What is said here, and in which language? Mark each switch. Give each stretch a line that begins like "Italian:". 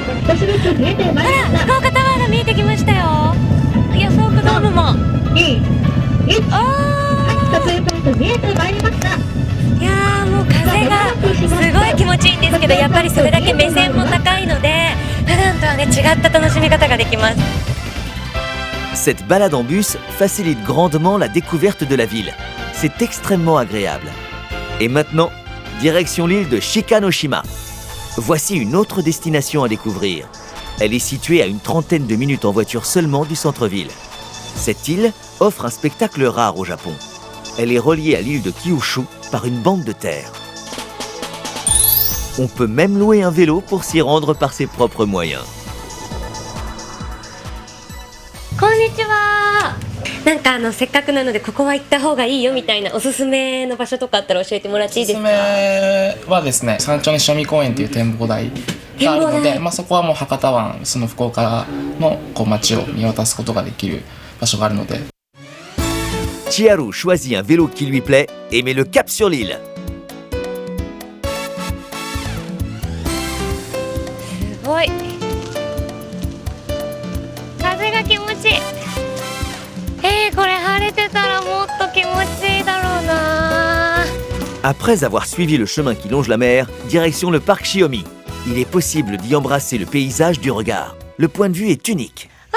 Japanese: あら、福岡タワーが見えてきましたよ。予想ドームも。いやー、もう風がすごい気持ちいいんですけど、やっぱりそれだけ目線も高いので、普段とはね、違った楽しみ方ができます。
French: Cette balade en bus facilite grandement la découverte de la ville. C'est extrêmement agréable. Et maintenant, direction l'île de Shikanoshima. Voici une autre destination à découvrir. Elle est située à une trentaine de minutes en voiture seulement du centre-ville. Cette île offre un spectacle rare au Japon. Elle est reliée à l'île de Kyushu par une bande de terre. On peut même louer un vélo pour s'y rendre par ses propres moyens.
Japanese: こんにちは。なんかせっかくなのでここは行った方がいいよみたいなおすすめの場所とかあったら教えてもらっていいですか？おすすめはですね、山頂に正味公園っていう展望台があるので、そこはもう博多湾、その福岡の街を見渡すことができる場所があるので。
French: Chiharu choisit un vélo qui lui plaît et met le cap sur l'île.
Japanese: すごい。風が気持ちいい。これ晴れてたらもっと気持ちいいだろうな。
French: Après avoir suivi le chemin qui longe la mer, direction le parc Shiomi. Il est possible d'y embrasser le paysage du regard. Le point de vue est unique.